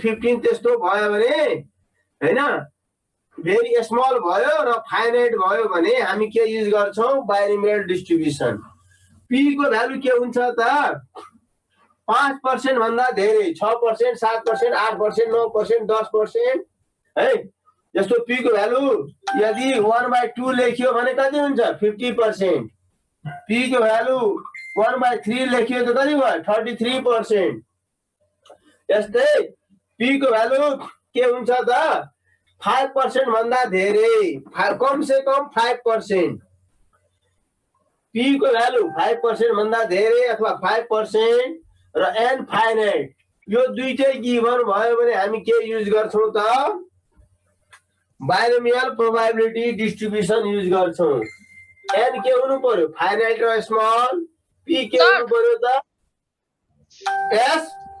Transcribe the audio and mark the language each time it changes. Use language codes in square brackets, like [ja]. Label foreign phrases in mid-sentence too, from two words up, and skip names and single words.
[ne] 15 त्यस्तो भयो भने हैन [en] very small [ne] भयो र फाइनाइट भयो भने हामी के युज गर्छौं [en] binomial distribution [ne] p को भ्यालु के हुन्छ त 5% भन्दा धेरै 6% 7% 8% 9% 10% है जस्तो p को भ्यालु यदि 1/2 लेखियो भने कति हुन्छ 50%, p को भ्यालु 1/3 लेखियो त कति भयो 33%। यस्तै p को भ्यालु के हुन्छ त 5% भन्दा धेरै [hi] कम से कम [ne] 5%, p को भ्यालु 5% भन्दा धेरै अथवा 5% र n फाइनाइट यो दुईटै गिभन भयो भने हामी के युज गर्छौं त [en] binomial probability distribution use [ne] गर्छौं। n के हुनु पर्यो फाइनाइट र स्मल, p के हुनु पर्यो त s।